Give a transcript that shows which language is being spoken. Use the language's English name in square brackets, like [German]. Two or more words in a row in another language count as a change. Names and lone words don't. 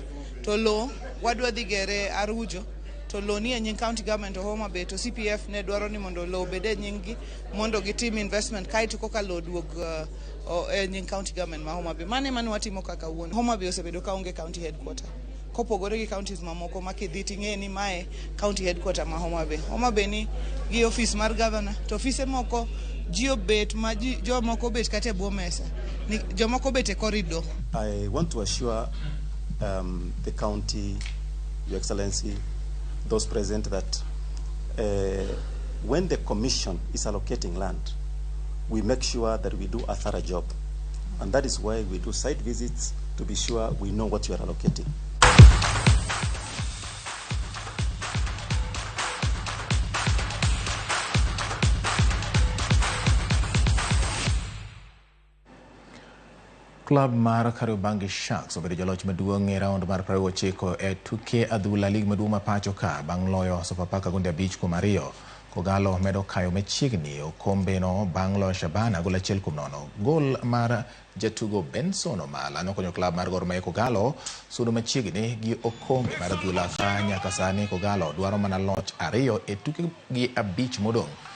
[Luo (Kenya and Tanzania)] To lo wadwa dhi gere Arujo, to lo ni e nying [English] county government of Homa Bay, [Luo (Kenya and Tanzania)] to CPF ne dwaro ni mondo lo bede nying gi mondo gitim investment kaito koka lo duog e nying [English] county government [Luo (Kenya and Tanzania)] ma Homa Bay. Mane mane watimo kaka wuon. Homa Bay osebedo ka onge [English] county headquarter. [Luo (Kenya and Tanzania)] Kopogore gi counties mamoko ma kidhi ting'e ni mae [English] county headquarter [Luo (Kenya and Tanzania)] ma Homa Bay. Homa Bay ni gi office mar governor, to office moko ji obet ma jomoko bet kata e bwo mesa. Jomoko bet e corridor. [English] I want to assure the county, Your Excellency, those present that when the commission is allocating land, we make sure that we do a thorough job. And that is why we do site visits to be sure we know what you are allocating. [Luo (Kenya and Tanzania)] Club mar Kariobangi Sharks obedo jaloch maduong' e round mar 29 e tuke adhula lig maduong' ma pacho ka bang' loyo Sofapaka gonde 5-2. Kogalo medo kayo machiegni okombe no bang' loyo Shabana gol 1-0. Gol mar jatugo Benson Omala nokonyo club mar Gor Mahia Kogalo sudo machiegni gi okombe mar adhula ka nyaka sani Kogalo dwaro mana loch 2 e tuke gi 5 modong'.